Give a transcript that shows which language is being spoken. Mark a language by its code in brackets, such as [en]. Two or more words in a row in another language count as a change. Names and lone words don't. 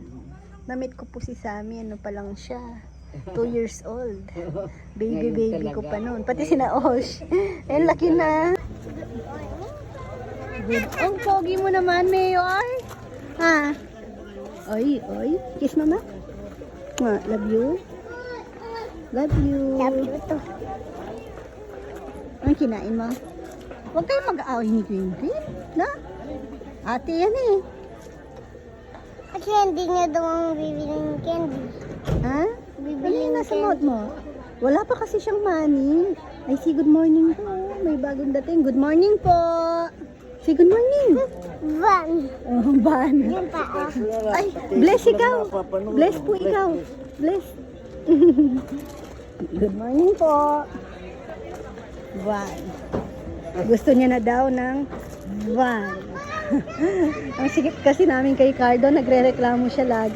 [tl] Namit ko po si Sammy, ano pa lang siya. [en] 2 years old. [tl] Baby ko pa noon. Pati sina Osh. Eh, laki na. Good. Ang pogi mo naman, Mayor. Ha? Oy. [en] Kiss mama. Love you. Love you. Love you too. [tl] Ang kinain mo? Huwag kayong mag-aaway ni Quinty. Na? Ate yan eh. Kasi hindi niya daw ang bibiling candy. Ha? Bibiling Nasa mouth mo. Wala pa kasi siyang money. Ay, [en] say good morning [tl] po. May bagong dating. [en] Good morning [tl] po. [en] Say good morning. Van. Oh, ban. [tl] Yung paa. Ay, bless ikaw. Bless po ikaw. Bless. [en] Good morning po. Van. [tl] Gusto niya na daw ng van. Ang sikip kasi namin kay Cardo, nagre-reklamo siya lagi.